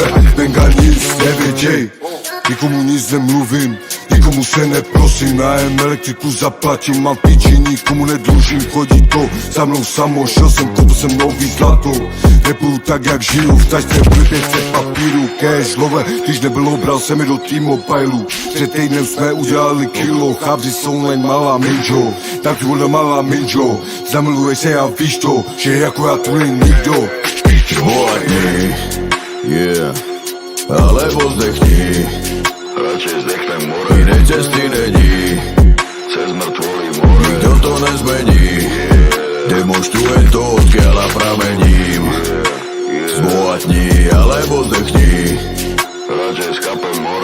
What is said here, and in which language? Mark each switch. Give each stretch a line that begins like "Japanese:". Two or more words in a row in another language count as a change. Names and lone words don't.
Czech: Venga nic nevěděj, nikomu nic nemluvím, nikomu se neprosím, nájem elektriku zaplatím, mám piči, nikomu nedlužím, chodí to za mnou samo, šel jsem, koupil jsem nový zlato, nebudu tak jak žiju, v tašce byly 500 papíru,
English: cash, love,
Czech: když nebylo, bral jsem je do T-Mobileu, před týdnem jsme udělali kilo, chabři jsou len malá minžo, tak ty vole malá minžo, zamiluje se a víš to, že jako já tu není nikdo.
Slovak: Bohatni,
English: yeah,
Slovak: alebo zdechni, radšej zdechnem more. Inej cesty není, cez mŕtvoly more. Nikto to nezmení, demonstrujem to, odkiaľ a pramením. Zbohatni, alebo zdechni, radšej skapem more.